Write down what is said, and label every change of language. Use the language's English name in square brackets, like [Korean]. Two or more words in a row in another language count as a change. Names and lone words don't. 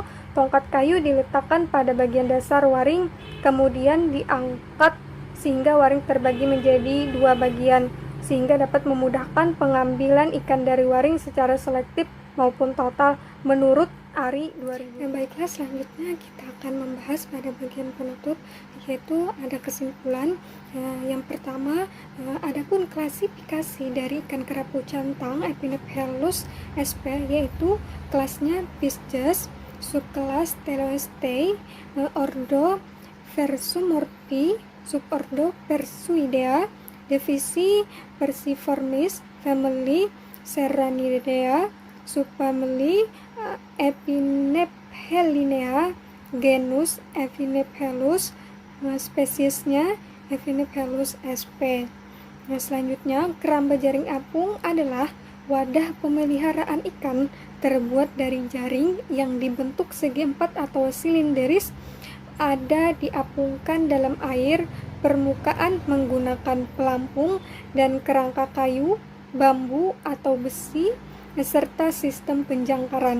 [Indonesian] Tongkat kayu diletakkan pada bagian dasar waring, kemudian diangkat sehingga waring terbagi menjadi dua bagian, sehingga dapat memudahkan pengambilan ikan dari waring secara selektif maupun total menurut ARI 2000. Baiklah, selanjutnya kita akan membahas pada bagian penutup, yaitu ada kesimpulan. Yang pertama, adapun klasifikasi dari ikan kerapu cantang Epinephelus sp, yaitu kelasnya Pisces, subkelas Teleostei, ordo Versumorphi, subordo Persuidea, divisi Perciformis, family Serranidea, subfamily Epinephelinea, genus Epinephelus, spesiesnya Epinephelus sp. Selanjutnya, keramba jaring apung adalah wadah pemeliharaan ikan terbuat dari jaring yang dibentuk segi empat atau silinderis, ada diapungkan dalam air permukaan menggunakan pelampung dan kerangka kayu, bambu atau besi, serta sistem penjangkaran.